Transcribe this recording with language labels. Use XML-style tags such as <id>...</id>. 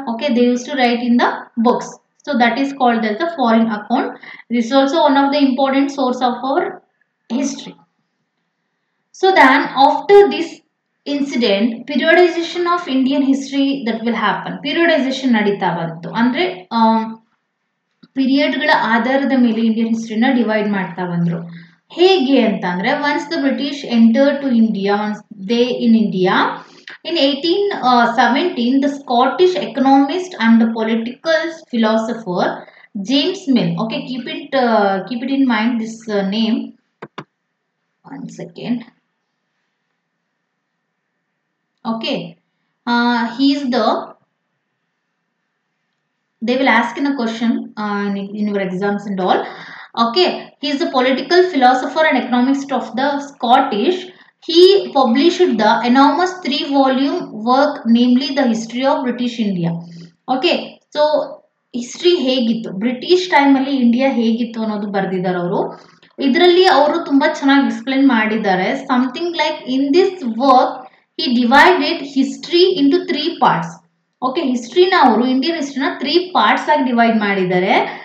<en>Okay, they used to write in the books. So that is called as the foreign account. This is also one of the important source of our history. So then after this incident, periodization of Indian history that will happen.</en> <kn>Periodization ನಡೀತಾ ಬಂತು. ಅಂದ್ರೆ period ಗಳ ಆಧಾರದ ಮೇಲೆ Indian ಹಿಸ್ಟ್ರಿನ divide ಮಾಡ್ತಾ ಬಂದ್ರು. ಹೇಗೆ ಅಂತಂದ್ರೆ,</kn> <en>Once the British enter to India, once they in India in 1817, the Scottish economist and the political philosopher James Mill. Okay, keep it in mind this name. One second. Okay, he is the, they will ask in a question in your exams and all. Okay, he is the political philosopher and economist of the Scottish. He published the enormous 3-volume work, namely the history of British India.</en> <kn>Okay, so history ಹೇಗಿತ್ತು, British time ಅಲ್ಲಿ India ಹೇಗಿತ್ತು ಅನ್ನೋದು ಬರ್ದಿದ್ದಾರೆ ಅವರು. ಇದರಲ್ಲಿ ಅವರು ತುಂಬಾ ಚೆನ್ನಾಗಿ ಎಕ್ಸ್ಪ್ಲೇನ್ ಮಾಡಿದ್ದಾರೆ.</kn> <en>Something like in this work he divided history into 3 parts.</en> <kn>Okay, ಹಿಸ್ಟ್ರಿನ ಅವರು ಇಂಡಿಯನ್ ಹಿಸ್ಟ್ರಿನ 3 ಪಾರ್ಟ್ಸ್ ಆಗಿ ಡಿವೈಡ್ ಮಾಡಿದ್ದಾರೆ.</kn>